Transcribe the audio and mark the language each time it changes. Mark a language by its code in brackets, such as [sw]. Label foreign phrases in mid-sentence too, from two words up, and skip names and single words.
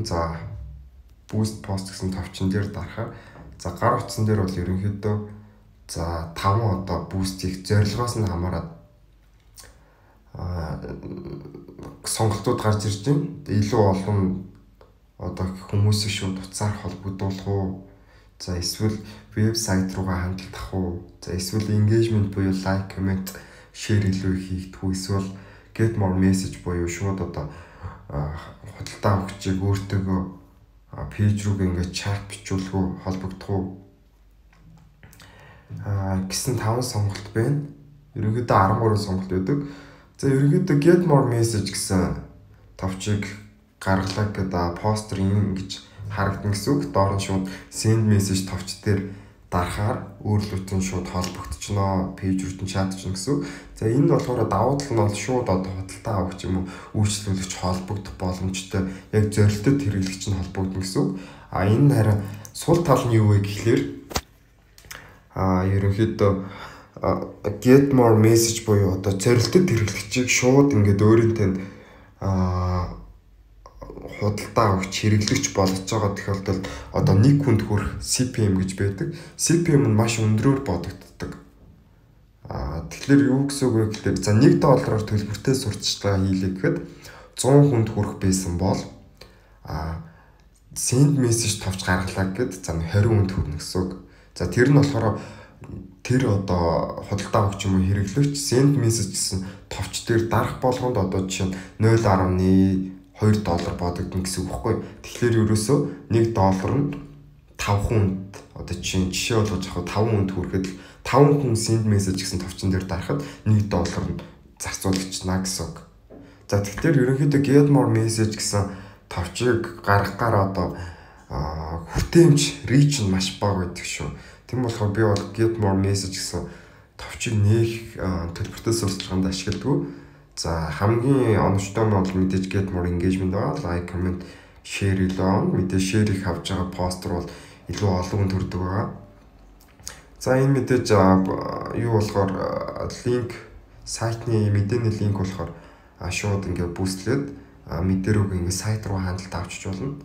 [mn] За буст пост гэсэн товчон дээр дарахаар за гар утсан дээр бол ерөнхийдөө за 5 одоо буст хийх зорилгоос нь хамаарат сонголтууд гарч ирж байна. Илүү олон одоо хүмүүсийг шууд утсаар холбогдуулах уу? За эсвэл вебсайт руугаа хандах уу? За эсвэл engagement буюу лайк, коммент, share илүү хийгдэх үү? Эсвэл [en] get more message [mn] буюу шууд одоо худалдаа авахчийг өөртөөгөө пэйж рүү ингээд чат бичүүлэх үү, холбогдох уу? Гэсэн 5 сонголт байна. Ерөнхийдөө 13 сонголт байдаг. За ерөнхийдөө [en] get more message [mn] гэсэн товчийг гаргалаа гэдэг постэр ингэж харагдан гэсэн үг. Доор нь шууд [en] send message [mn] товч дээр дарахаар өөрлөлтөн шууд холбогдчихноо, пэйж рүү чатчихна гэсэн үг. За энэ нь болохоор давуу тал нь бол шууд одоо худалдаа авах юм уу, үйлчлүүлэгч холбогдох боломжтой, яг зорилттой хэрэглэгч нь холбогдно гэсэн үг. Энэ нь харин сул тал нь юу вэ гэхлээр ерөнхийдөө [en] get more message [mn] буюу одоо зорилттой хэрэглэгчийг шууд ингээд өөрөнтэй худалдаа авах хэрэглэгч болгож байгаа тохиолдолд одоо нэг хүнд хүрэх CPM гэж байдаг. CPM нь маш өндөрөөр бодогддог. Тэгэхээр юу гэсэн үг вэ гэхээр за $1 төлбөртэй сурталчилгаа хийлээ гэхэд 100 хүнд хүрэх байсан бол [en] send message [mn] товч гаргалаа гэхэд за 20 хүнд хүрнэ гэсэн үг. За тэр нь болохоор тэр одоо худалдаа авах юм уу хэрэглэгч [en] send message [mn] гэсэн товч дээр дарах болгонд одоо жишээ нь $0.2 бодогдно гэсэн үг байхгүй. Тэгэхээр ерөөсөө $1 нь 5 хүнд одоо жишээ болгож авах 5 хүнд хүрэхэд 5 хүн [en] send message [mn] гэсэн товчон дээр дарахад $1 нь зарцуулагдчихна гэсэн үг. За тэгэхээр ерөнхийдөө [en] get more message [mn] гэсэн товчийг гаргахаар одоо хүртээмж reach нь маш бага байдаг шүү. Тийм болохоор би бол [en] get more message [mn] гэсэн товчийг нээх төлбөртэй сурталчилгаанд ашигладаг. За хамгийн оновчтой нь бол мэдээж [en] get more engagement [mn] байгаа. [en] Like, comment, share илүү. [mn] Мэдээж share их авч байгаа постэр бол илүү олон хүн төрдөг байгаа. За энэ мэдээж юу болохоор линк сайтны мэдээний линк болохоор шууд ингээд бүүстлээд мэдээ рүү ингээд сайт руу хандлт авчиж болно.